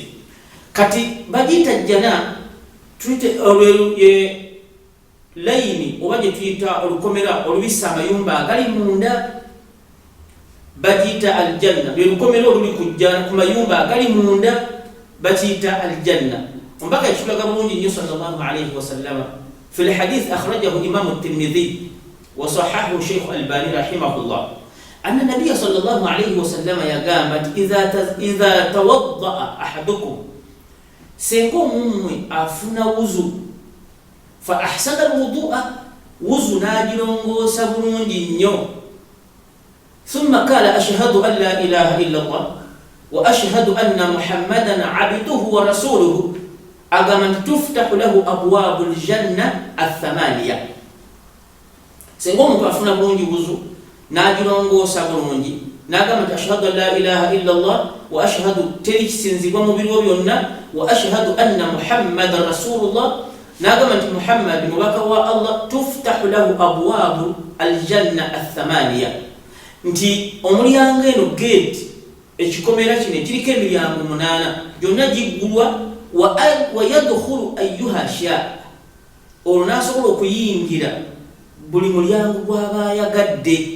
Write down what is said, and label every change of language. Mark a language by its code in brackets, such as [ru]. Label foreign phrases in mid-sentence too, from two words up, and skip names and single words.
[lg] Kati bagiyita jjana tuyite olweruye layini oba gye tuyita olukomera olubissa amayumba agali munda, bagiyita aljanna. Lwe lukomero oluli ku mayumba agali munda bakiyita aljanna. Ombaka ekitulaga bulungi nnyo [ar] صلى الله عليه وسلم في الحديث أخرجه الإمام الترمذي وصححه الشيخ الألباني رحمه الله أن النبي صلى الله عليه وسلم [lg] yagamba nti [ar] إذا توضأ أحدكم, [lg] senga omumwe afuna wuzu, [ar] فأحسن الوضوء, [lg] wuzu n'agirongoosa bulungi nnyo, [ar] ثم قال أشهد أن لا إله إلا الله وأشهد أن محمدا عبده ورسوله, [lg] agamba nti [ar] تفتح له أبواب الجنة الثمانية. [lg] Senga omuntu afuna bulungi wuzu n'agirongoosa bulungi n'agamba nti [ar] أشهد أن لا إله إلا الله وأشهد [lg] teri kisinzibwa mu biriwo byonna, [ar] وأشهد أن محمدا رسول الله, [lg] n'agamba nti Muhammad mubaka wa Allah, [ar] تفتح له أبواب الجنة الثمانية, [lg] nti omulyango eno gate ekikomera kino kiriko emiryango 8 gyonna giggulwa, [ar] ويدخل أيها شاء, [lg] olwo n'asobola okuyingira buli mulyango gw'aba ayagadde.